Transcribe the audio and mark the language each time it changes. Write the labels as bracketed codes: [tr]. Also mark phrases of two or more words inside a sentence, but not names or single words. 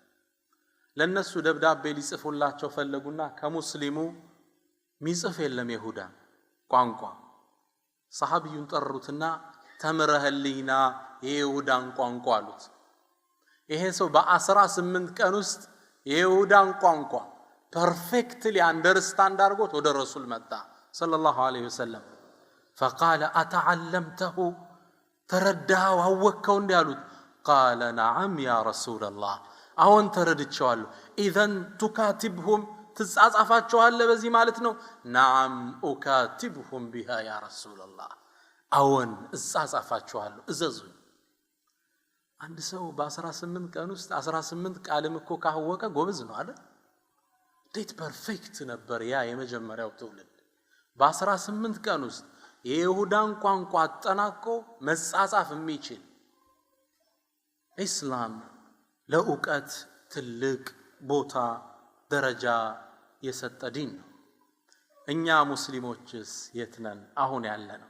[am] ለነሱ ደብዳቤ ሊጽፉላቸው ፈለጉና ከሙስሊሙ ሚጽፍ የለም ይሁዳ ቋንቋ። ሰሃቢዩን ጠሩትና ተምረህልኝና የይሁዳን ቋንቋ አሉት። ይሄ ሰው በ18 ቀን ውስጥ የይሁዳን ቋንቋ [en] perfectly understand [am] አድርጎት ወደ ረሱል መጣ [ar] صلى الله عليه وسلم። فقال اتعلمته ترداه [am] አወከው እንዲያሉት [ar] قال نعم يا رسول الله [am] አሁን ተረድቻለሁ። [ar] اذن تكاتبهم [am] ትጻጻፋቸዋለህ በዚህ ማለት ነው? [ar] نعم اكاتبهم بها يا رسول الله [am] አሁን እጻጻፋቸዋለሁ እዘዙኝ። አንድ ሰው በ18 ቀን ውስጥ 18 ቃልም እኮ ካወቀ ጎበዝ ነው አይደል? እንዴት ፐርፌክት ነበር ያ የመጀመሪያው ትውልድ በ18 ቀን ውስጥ የይሁዳን ቋንቋ አጠናቆ መጻጻፍ የሚችል። ኢስላም ለእውቀት ትልቅ ቦታ ደረጃ የሰጠ ዲን ነው። እኛ ሙስሊሞችስ የት ነን አሁን ያለነው?